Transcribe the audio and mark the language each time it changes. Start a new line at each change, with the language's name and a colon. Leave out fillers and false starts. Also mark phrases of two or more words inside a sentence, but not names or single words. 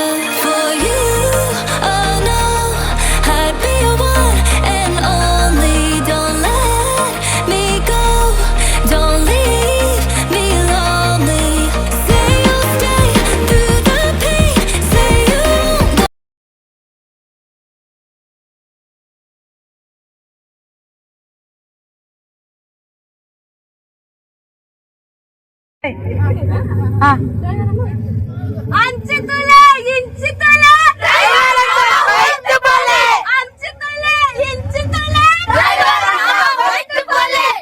English: For you, oh no, I'd be your one and only. Don't let me go, don't leave me lonely. Say you'll stay through the pain, say you won't.
Tulu: ಅಂಚಿತುಲೆ ಇಂಚಿತುಲೆ ಹೋಯ್ತು ಬೋಲೆ, ಅಂಚಿತುಲೆ ಇಂಚಿತುಲೆ ಹೋಯ್ತು ಬೋಲೆ,